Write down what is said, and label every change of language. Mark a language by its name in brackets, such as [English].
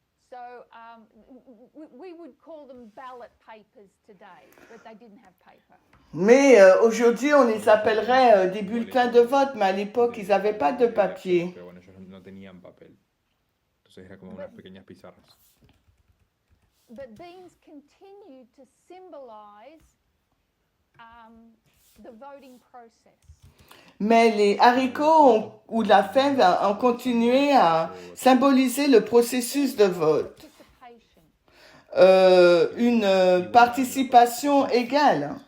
[English] So we would call them ballot papers today, but they didn't have paper. [French] Mais aujourd'hui, on les appellerait des bulletins de vote, mais à l'époque, ils n'avaient pas de papier. [Spanish] Pero bueno, ellos no tenían papel. Entonces era como unas pequeñas pizarras. [English] But beans continued to symbolize the voting process. [French] Mais les haricots ou la fève ont continué à symboliser le processus de vote. [English] Participation. [French] Une participation égale.